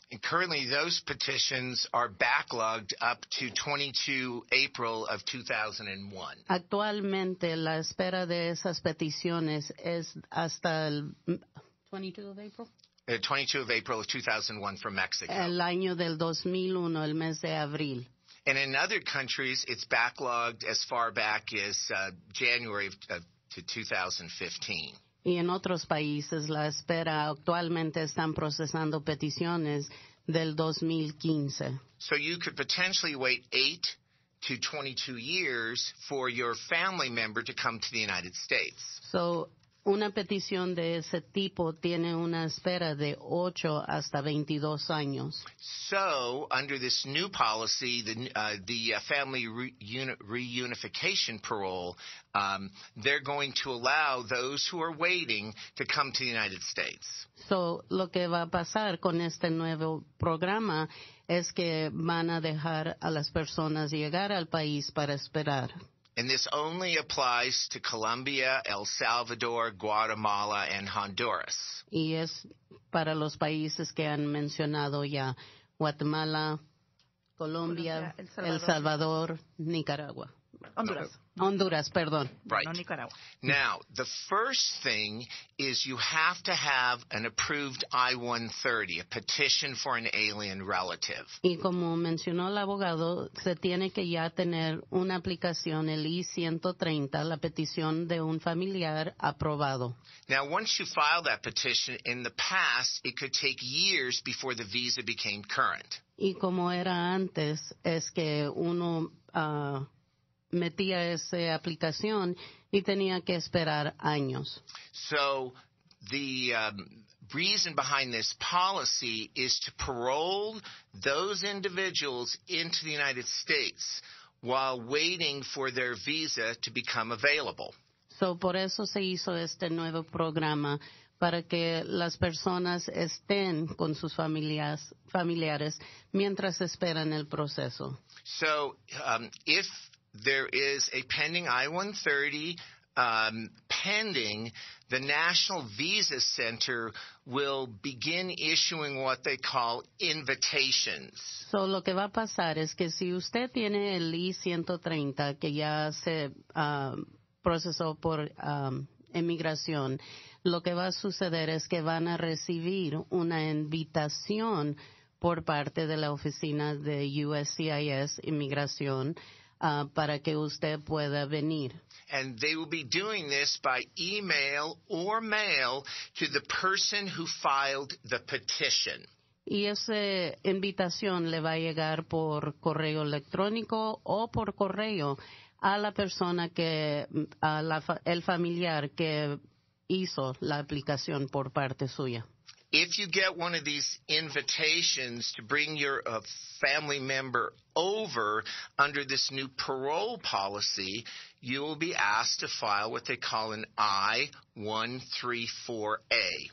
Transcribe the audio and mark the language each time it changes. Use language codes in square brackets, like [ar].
[en] and currently those petitions are backlogged up to 22 April of 2001. [es] actualmente la espera de esas peticiones es hasta el 22 de April. [en] 22 of April of 2001 from Mexico. [es] El año del 2001, el mes de abril. [en] And in other countries, it's backlogged as far back as January to 2015. [es] Y en otros países la espera actualmente están procesando peticiones del 2015. [en] So you could potentially wait 8 to 22 years for your family member to come to the United States. [es] So, una petición de ese tipo tiene una espera de 8 hasta 22 años. [en] So, under this new policy, the family reunification parole, they're going to allow those who are waiting to come to the United States. [es] So, lo que va a pasar con este nuevo programa es que van a dejar a las personas llegar al país para esperar. [en] And this only applies to Colombia, El Salvador, Guatemala, and Honduras. [es] Y es para los países que han mencionado ya: Guatemala, Colombia, El Salvador, Nicaragua. Honduras, perdón. [en] Right. [es] No Nicaragua. [en] Now, the first thing is you have to have an approved I-130, a petition for an alien relative. [es] Y como mencionó el abogado, se tiene que ya tener una aplicación, el I-130, la petición de un familiar aprobado. [en] Now, once you file that petition, in the past, it could take years before the visa became current. [es] Y como era antes, es que uno metía esa aplicación y tenía que esperar años. [en] So the reason behind this policy is to parole those individuals into the United States while waiting for their visa to become available. [es] So, por eso se hizo este nuevo programa, para que las personas estén con sus familiares mientras esperan el proceso. [en] So if there is a pending I-130 pending, the National Visa Center will begin issuing what they call invitations. [es] So, lo que va a pasar es que si usted tiene el I-130 que ya se procesó por Inmigración, lo que va a suceder es que van a recibir una invitación por parte de la oficina de USCIS Inmigración para que usted pueda venir. [en] And they will be doing this by email or mail to the person who filed the petition. [es] Y esa invitación le va a llegar por correo electrónico o por correo a la persona el familiar que hizo la aplicación por parte suya. [en] If you get one of these invitations to bring your family member over under this new parole policy, you will be asked to file what they call an I-134A.